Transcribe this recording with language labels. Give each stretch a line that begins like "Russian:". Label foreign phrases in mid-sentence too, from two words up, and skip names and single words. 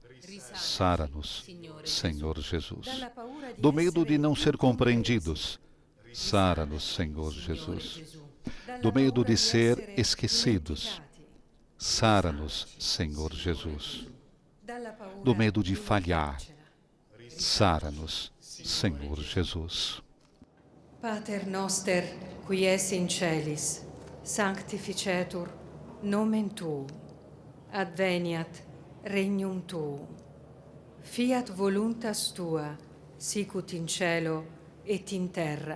Portuguese: Sara-nos, Senhor Jesus, do medo de não ser compreendidos. Sara-nos, Senhor Jesus, do medo de ser esquecidos. Sara-nos, Senhor Jesus, do medo de falhar. Sara-nos, Senhor Jesus.
Latin: Pater noster, qui es in celis, sanctificetur nomen tuum, adveniat regnum tuum, fiat voluntas tua, sicut in cielo et in terra.